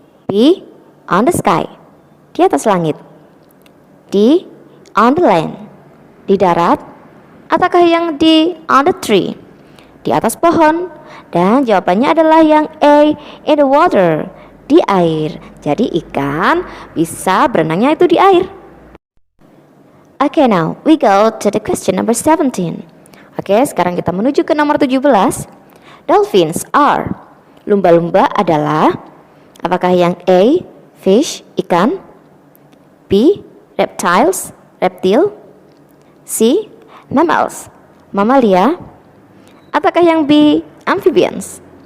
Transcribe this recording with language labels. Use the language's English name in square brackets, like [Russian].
[English] B, on the sky, [Indonesian] di atas langit? [English] D, on the land, [Indonesian] di darat? Ataukah yang D, [English] on the tree, [Indonesian] di atas pohon? Dan jawabannya adalah yang A, [English] in the water, [Indonesian] di air. Jadi ikan bisa berenangnya itu di air. [English] Okay, now we go to the question number 17. [Indonesian] Oke, sekarang kita menuju ke nomor 17. [English] Dolphins are. [Indonesian] Lumba-lumba adalah. Apakah yang A, fish, ikan, B, reptiles, reptil, C, mammals, mamalia, ataukah yang B, amphibians?